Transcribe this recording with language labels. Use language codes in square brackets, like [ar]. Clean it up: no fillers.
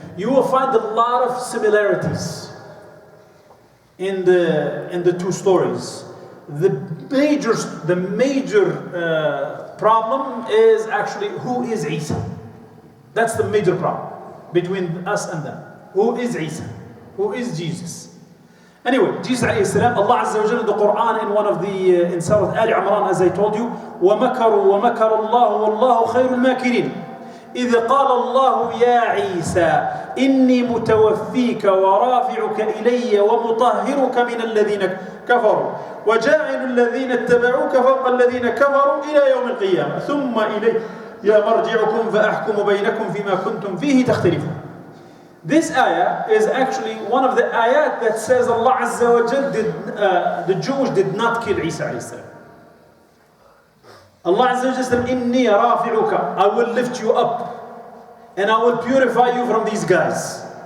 [en] You will find a lot of similarities in the two stories. The major problem is actually who is Isa. That's the major problem between us and them. Who is Isa? Who is Jesus? Anyway, Jesus alayhi salam, Allah Azza wa Jalla in the Quran in one of the in Surah Al Imran, as I told you, [ar] وَمَكَرُوا وَمَكَرَ اللَّهُ وَاللَّهُ خَيْرُ الْمَاكِرِينَ إذ قال الله يا عيسى إني متوفيك ورافعك إلي ومطهرك من الذين كفروا وجاعل الذين اتبعوك فوق الذين كفروا إلى يوم القيامة ثم إلي مرجعكم فأحكم بينكم فيما كنتم فيه تختلفون. [en] This ayah is actually one of the ayat that says Allah Azza wa Jal the Jews did not kill Isa alayhi salam. Allah Azza wa Jal said, Inni rafi'uka, I will lift you up and I will purify you from these guys.